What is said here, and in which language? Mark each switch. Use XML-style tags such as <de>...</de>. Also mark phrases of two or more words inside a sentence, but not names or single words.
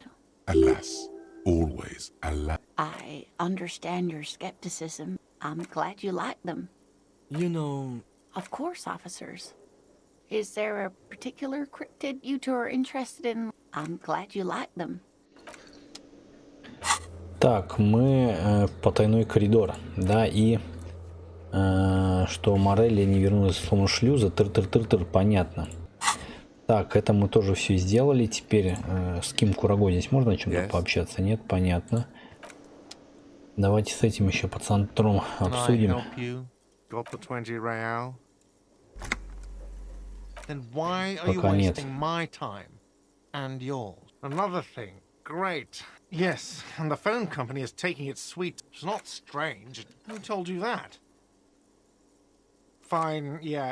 <en>Alas. Always alas. I understand your skepticism. I'm glad you like them. You know... Of course, officers. Is there a particular cryptid you two are interested in? I'm glad you like them.</en> <ru>Так, мы в потайной коридор, да, и что Морелли не вернулась с помощью шлюза, тыр-тыр-тыр-тыр, понятно. Так, это мы тоже все сделали. Теперь с Ким Кураго здесь можно о чем-то пообщаться? Нет, понятно. Давайте с этим еще пацантром обсудим.</ru> <en>Then why are you wasting my time and yours? Another thing. Great. Yes, and the phone company is taking its sweet. It's not strange. Who told you that? Fine, yeah.</en>